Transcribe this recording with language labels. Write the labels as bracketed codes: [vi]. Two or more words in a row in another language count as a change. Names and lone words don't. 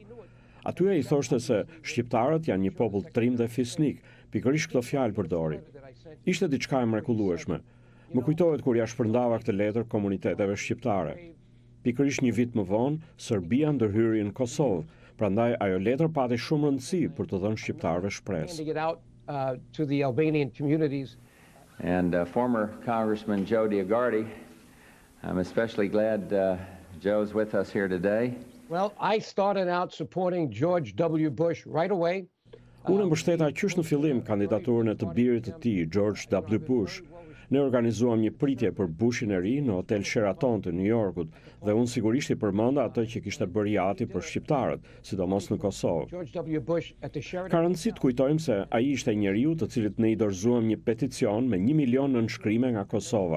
[sq] Aty ai thoshte se shqiptarët janë një popull trim dhe fisnik, pikërisht këto fjalë përdori. Ishte diçka e mrekullueshme. Më kujtohet kur ja shpërndava këtë letër komuniteteve shqiptare. Pikërisht një vit më vonë, Serbia ndërhyri në Kosovë, prandaj ajo letër pati shumë rëndësi për të dhënë shqiptarëve shpresë. [en] And former Congressman Joe DiGuardi, I'm especially glad Joe's with us here today. Well, I started out supporting George W. Bush right away. [sq] Unë mbështeta qysh në fillim kandidaturën e të birit të tij, George W. Bush. Ne organizuam një pritje për Bushin e ri në Hotel Sheraton të New Yorkut dhe unë sigurisht I përmenda atë që kishte bërë Jati për shqiptarët, sidomos në Kosovë. Ka rëndësi të kujtojmë se ai ishte njeriu të cilit ne I dorëzuam një peticion me 1 milion nënshkrime nga Kosova.